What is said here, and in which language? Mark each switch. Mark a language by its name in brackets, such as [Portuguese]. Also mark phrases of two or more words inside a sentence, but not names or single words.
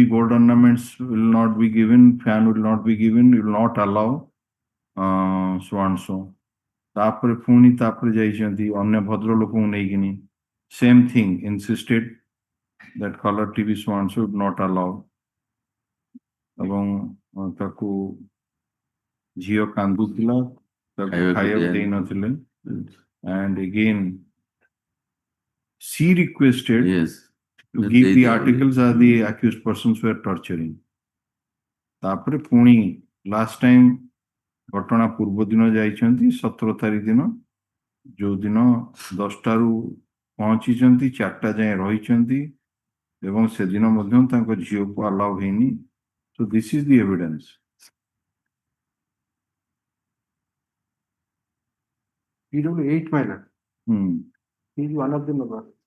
[English] gold ornaments will not be given fan will not be given will not allow so and so [Odia] ତାପରେ ପୁଣି ତାପରେ ଯାଇଛନ୍ତି ଅନ୍ୟ ଭଦ୍ର ଲୋକଙ୍କୁ ନେଇକିନି [English] same thing insisted that color TV so and so would not allow [Odia] ଏବଂ ତାକୁ ଝିଅ କାନ୍ଦୁଥିଲା ତାକୁ ଖାଇବାକୁ ଦେଇନଥିଲେ [English] and again she requested yes to give the articles as the accused persons were torturing [Odia] ତାପରେ ପୁଣି [English] last time [Odia] ଘଟଣା ପୂର୍ବ ଦିନ ଯାଇଛନ୍ତି 17 ତାରିଖ ଦିନ ଯୋଉ ଦିନ 10ଟାରୁ ପହଞ୍ଚିଛନ୍ତି 4ଟା ଯାଏଁ ରହିଛନ୍ତି ଏବଂ ସେଦିନ ମଧ୍ୟ ତାଙ୍କ ଝିଅକୁ ଆଲାଉ ହେଇନି [English] so this is the evidence PW8 minor he is one of the members